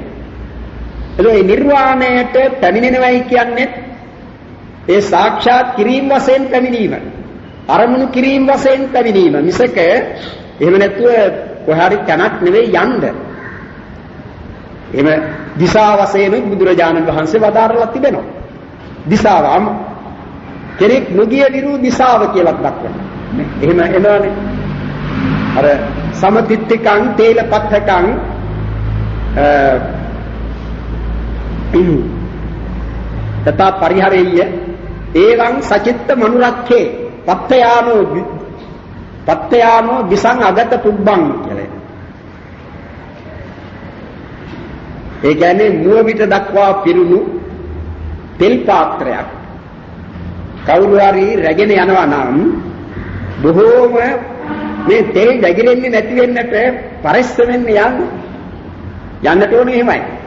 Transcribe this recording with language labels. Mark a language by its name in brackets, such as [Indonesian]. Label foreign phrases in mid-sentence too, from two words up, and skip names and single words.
[Sinhala] ඒ නිර්වාණයට පැමිණෙනවයි කියන්නේ ඒ සාක්ෂාත් කිරීම වශයෙන් පැමිණීම, අරමුණු කිරීම වශයෙන් පැමිණීම මිසක එහෙම නැතුව කොහරි තැනක් නෙවෙයි යන්න. එහෙම දිශා වශයෙන් බුදුරජාණන් වහන්සේ වදාරලා තිබෙනවා. දිශාවම කෙනෙක් නොගිය විරු දිශාව කියලා දක්වනවා. එහෙම එනවනේ. [Pali] අර समतित्तिकं तेलपत्थकं तथा परिहरेय्य एवं सचित्त मनुरक्षे पत्तयानो दिसं अगत पुब्बं කියලා. [Sinhala] ඒ කියන්නේ මුව පිට දක්වා පිරුණු තෙල් පාත්‍රයක් කවුරු හරි රැගෙන යනවා නම් බොහෝම මේ තෙල් දැගිරෙන්නේ නැති වෙන්නට පරිස්සමෙන් යන්නට ඕනේ එහෙමයි.